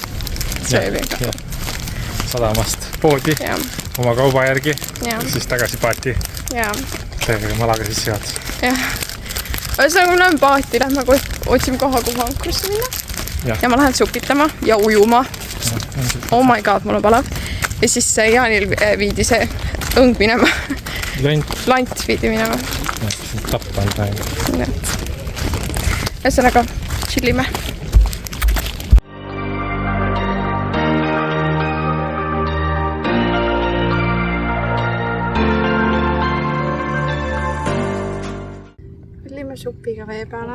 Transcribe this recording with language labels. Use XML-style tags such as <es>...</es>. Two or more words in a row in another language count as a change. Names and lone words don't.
<et>Sadamast poodi oma kauba järgi, siis tagasi paati. See Malaga sissejuhatus. Ühesõnaga, me läheme paati, lähme otsime koha, kuhu ankrisse minna. Ja ma lähen supitama ja ujuma.</et> <en>Oh my god,</en> <et>mul on palav. Ja siis Jaanil viidi see õng minema. Lant viidi minema. Tappa on praegu. Ühesõnaga, chillime. Lähme supiga vee peale.</et>